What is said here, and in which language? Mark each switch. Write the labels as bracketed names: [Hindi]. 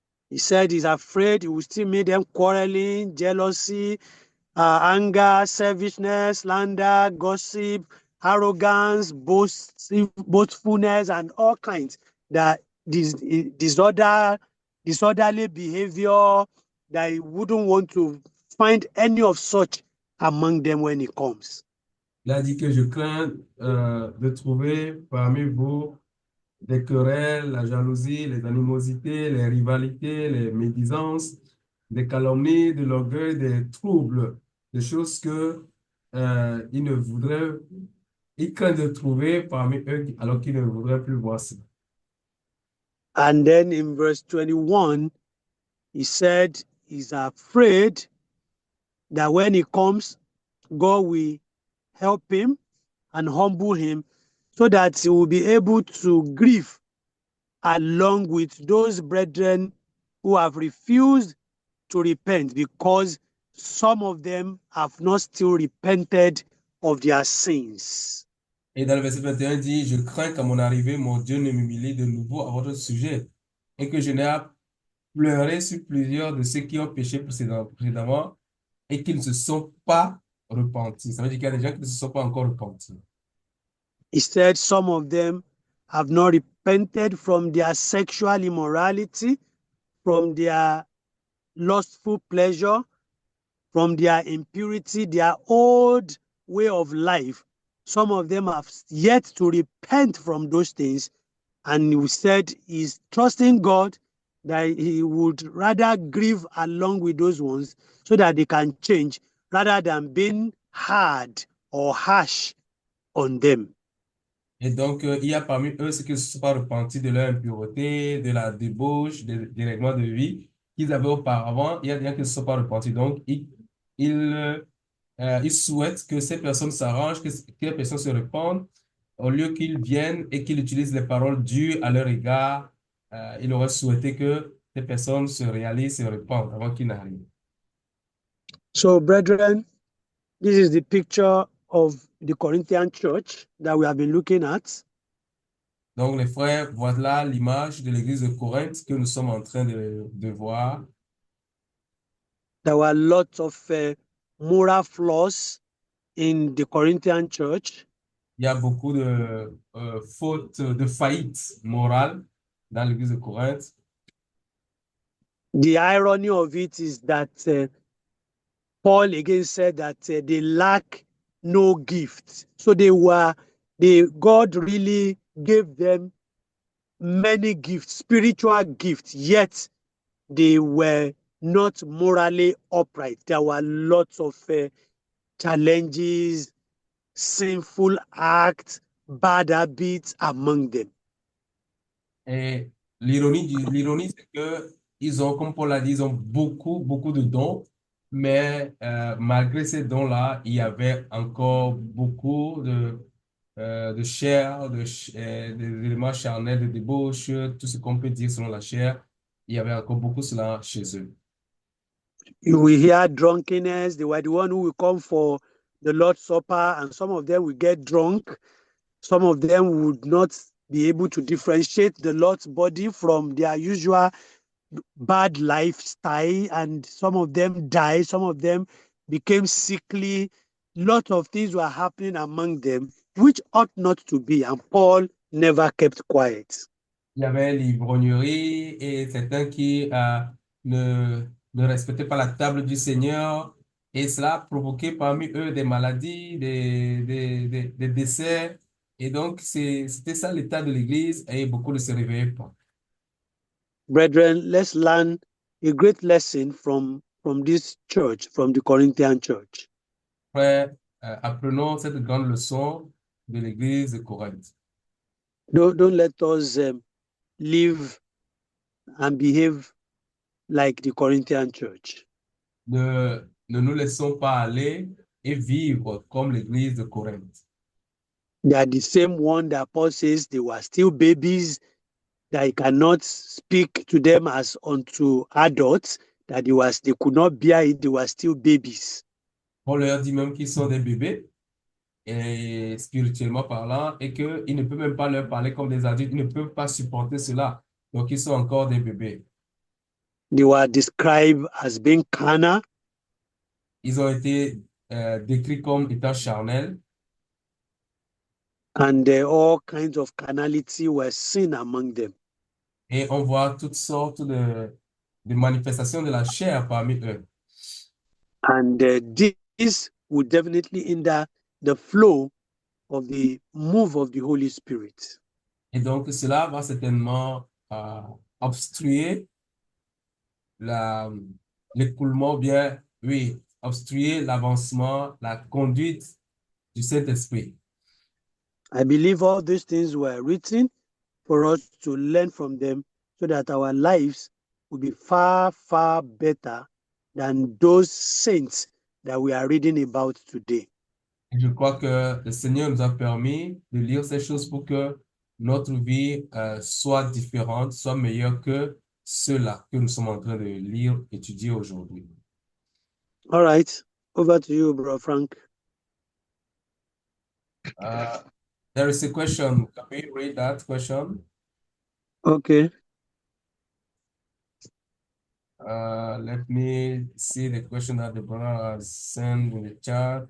[English] He said he's afraid he will still make them quarreling, jealousy, anger, selfishness, slander, gossip, arrogance, boastfulness, and all kinds. That disorderly behavior, that he wouldn't want to find any of such among them when he comes. [French] Il a dit que je crains de trouver parmi vous des querelles, la jalousie, les animosités, les rivalités, les médisances, des calomnies, de l'orgueil, des troubles, des choses que il ne voudrait, il craint de trouver parmi eux alors qu'il ne voudrait plus voir ça. [English] And then in verse 21, he said he's afraid that when he comes, God will help him and humble him so that he will be able to grieve along with those brethren who have refused to repent, because some of them have not still repented of their sins. [French] Et dans le verset 21, il dit, je crains qu'à mon arrivée, mon Dieu ne m'humilie de nouveau à votre sujet et que je n'ai à pleurer sur plusieurs de ceux qui ont péché précédemment et qui ne se sont pas repentis. Ça veut dire qu'il y a des gens qui ne se sont pas encore repentis. [English] He said some of them have not repented from their sexual immorality, from their lustful pleasure, from their impurity, their old way of life. Some of them have yet to repent from those things. And he said he's trusting God that he would rather grieve along with those ones so that they can change rather than being hard or harsh on them. [French] Et donc, il y a parmi eux ceux qui ne se sont pas repentis de leur impureté, de la débauche, des règlements de vie qu'ils avaient auparavant. Il y a des gens qui ne se sont pas repentis. Donc, ils souhaitent que ces personnes s'arrangent, que les personnes se répandent, au lieu qu'ils viennent et qu'ils utilisent les paroles dures à leur égard. Il aurait souhaité que ces personnes se réalisent, se répandent avant qu'ils n'arrivent. [English] So, brethren, this is the picture of the Corinthian church that we have been looking at. [French] Donc, les frères, voilà l'image de l'église de Corinthe que nous sommes en train de voir. [English] There were lots of moral flaws in the Corinthian church. [French] Il y a beaucoup de fautes, de faillites morales dans l'église de Corinthe. [English] The irony of it is that Paul again said that they lack no gift. So God really gave them many gifts, spiritual gifts, yet they were not morally upright. There were lots of challenges, sinful acts, bad habits among them. [French] Et l'ironie, c'est que ils ont, comme Paul l'a dit, ils ont beaucoup de dons, mais malgré ces dons-là, il y avait encore beaucoup de chair, des éléments charnels, de débauche, tout ce qu'on peut dire selon la chair. Il y avait encore beaucoup cela chez eux. [English] We hear drunkenness. They were the one who will come for the Lord's Supper, and some of them will get drunk. Some of them would not be able to differentiate the Lord's body from their usual bad lifestyle, and some of them died. Some of them became sickly. Lots of things were happening among them, which ought not to be, and Paul never kept quiet. [French] Il y avait l'ivrognerie et certains qui ne respectaient pas la table du Seigneur, et cela a provoqué parmi eux des maladies, des décès. Et donc, c'était ça l'état de l'Église, et beaucoup ne se réveillaient pas. [English] Brethren, let's learn a great lesson from this church, from the Corinthian church. [French] Frères, apprenons cette grande leçon de l'Église de Corinthe. [English] Don't let us live and behave like the Corinthian church. [French] Ne nous laissons pas aller et vivre comme l'Église de Corinthe. [English] They are the same one that Paul says they were still babies, that he cannot speak to them as unto adults, that they could not bear it, they were still babies. [French] On leur dit même qu'ils sont des bébés, et spirituellement parlant, et qu'il ne peut même pas leur parler comme des adultes, ils ne peuvent pas supporter cela. Donc, ils sont encore des bébés. [English] They were described as being carnal, [French] Ils ont été décrits comme étant charnels, [English] and all kinds of carnality were seen among them. [French] et on voit toutes sortes de manifestations de la chair parmi eux. [English] And this would definitely hinder the flow of the move of the Holy Spirit. [French] Et donc, cela va certainement obstruer l'écoulement, bien, oui, obstruer l'avancement, la conduite du Saint-Esprit. [English] I believe all these things were written for us to learn from them so that our lives will be far, far better than those saints that we are reading about today. [French] Et je crois que le Seigneur nous a permis de lire ces choses pour que notre vie soit différente, soit meilleure que ceux-là que nous sommes en train de lire, étudier aujourd'hui. [English] All right, over to you, Bro Frank. There is a question. Can we read that question? Okay. Let me see the question that the brother has sent in the chat.